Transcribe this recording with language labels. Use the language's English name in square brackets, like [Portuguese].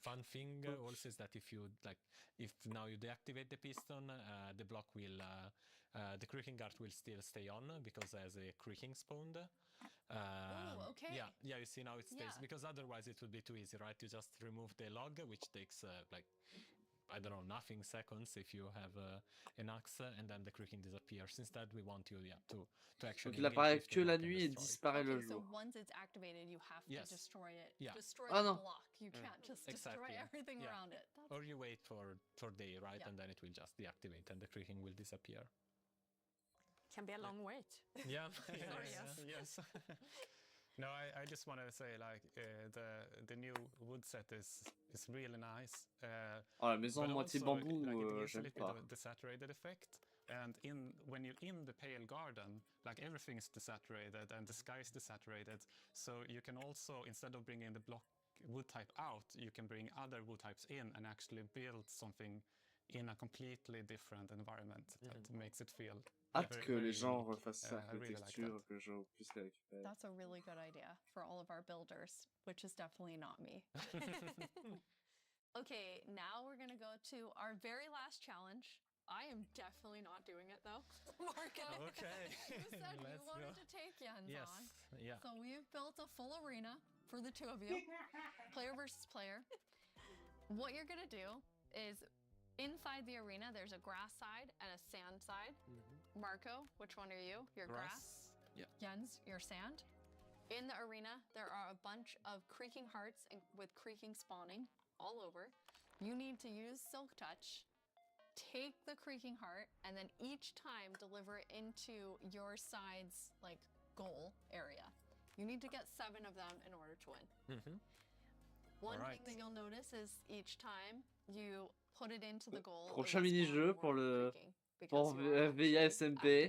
[English] Fun thing also is that if now you deactivate the piston, the block will, the creaking guard will still stay on because there's a creaking spawned. Oh, okay. Yeah. You see now it stays because otherwise it would be too easy, right? You just remove the log, which takes I don't know, nothing seconds if you have an axe, and then the creaking disappears. Instead, we want you to actually. [French] Donc il apparaît que la nuit et disparaît le jour. [English] So once it's activated, you have to destroy it. Yeah. Destroy the block. You can't just exactly. destroy everything around it. Or you wait for day, right? And then it will just deactivate and the creaking will disappear. Can be a long wait. Yeah. Yes. No, I just want to say the new wood set is really nice. [French] La maison moitié bambou, j'aime pas. [English] The desaturated effect, and when you're in the pale garden, everything is desaturated and the sky is desaturated. So you can also, instead of bringing the block wood type out, you can bring other wood types in and actually build something in a completely different environment that makes it feel. [French] Hâte que les gens refassent ça avec les textures, que je puisse les récupérer. [English] That's a really good idea for all of our builders, which is definitely not me. Okay, now we're gonna go to our very last challenge. I am definitely not doing it though. Marco, okay. You said you wanted to take Jens on. Yeah. So we've built a full arena for the two of you, player versus player. What you're gonna do is, inside the arena, there's a grass side and a sand side. Marco, which one are you? Your grass? Yeah. Jens, your sand. In the arena, there are a bunch of creaking hearts with creaking spawning all over. You need to use Silk Touch, take the creaking heart, and then each time deliver it into your side's goal area. You need to get 7 of them in order to win. One thing that you'll notice is each time you put it into the goal. [French] Prochain mini-jeu pour VISMP.